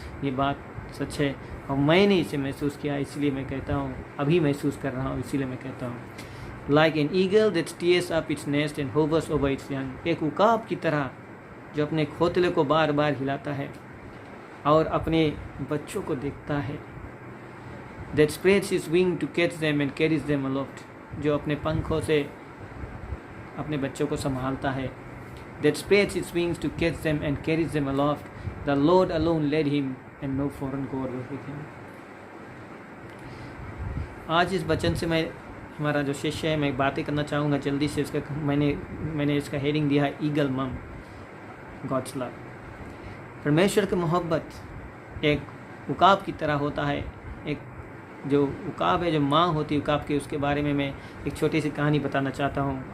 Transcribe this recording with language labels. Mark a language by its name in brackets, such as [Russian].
[Hindi] ये बात सच है, और मैंने इसे महसूस किया, इसलिए मैं कहता हूँ, अभी महसूस कर रहा हूँ, इसीलिए मैं कहता हूँ। [English] like an eagle that stirs up its nest and hovers over its young, [Hindi] एक उकाब की तरह जो अपने घोंसले को बार बार हिलाता है और अपने बच्चों को देखता है। [English] that spreads his wing to catch them and carries them aloft, [Hindi] जो अपने पंखों से अपने बच्चों को संभालता है. [English] That spreads its wings to catch them and carries them aloft. The Lord alone led him, and no foreign god was with him. [Hindi] आज इस वचन से मैं हमारा जो शिष्य है मैं बातें करना चाहूँगा जल्दी से. इसका मैंने इसका हेडिंग दिया है [English] Eagle mum, God's love. [Hindi] परमेश्वर की मोहब्बत एक उकाब की तरह होता है. एक जो उकाब है, जो माँ होती है उकाब की, उसके बारे में मैं एक छोटी सी कहानी बताना चाहता हूँ.